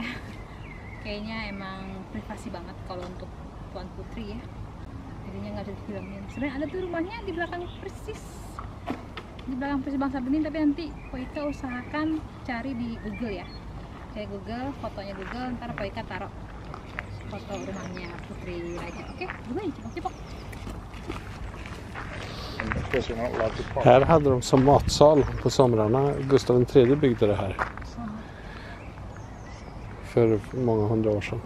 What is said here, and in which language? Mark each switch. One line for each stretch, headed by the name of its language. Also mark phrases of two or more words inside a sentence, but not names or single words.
Indonesian: Kayaknya emang privasi banget kalau untuk Tuan Putri ya, jadinya nggak bisa difilmin. Sebenarnya ada tuh rumahnya di belakang persis Bangsa Benih, tapi nanti Poika usahakan cari di Google ya, cari Google, fotonya Google, ntar Poika taruh foto rumahnya Putri Raja. Oke, gimana cepok-cepok.
Swedish: Här hade de som matsal på somrarna. Gustav III byggde det här. För många hundra år sedan.